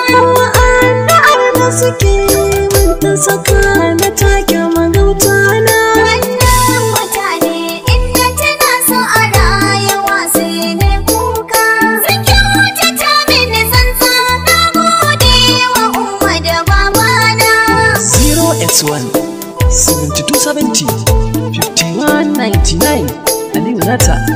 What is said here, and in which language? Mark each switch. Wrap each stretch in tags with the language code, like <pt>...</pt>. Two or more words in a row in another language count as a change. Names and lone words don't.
<ha>Kuma addu'ar da suke min ta saka na take magauta na. Wannan wata ne, in na tuna su a rayuwa sai na kuka. Sun kyautata mini tsantsa, na gode wa umma da baba na.</ha> <en>Zero eight one, seventy-two seventy, fifty-one ninety-nine.</en> <ha>Aliyu Nata.</ha>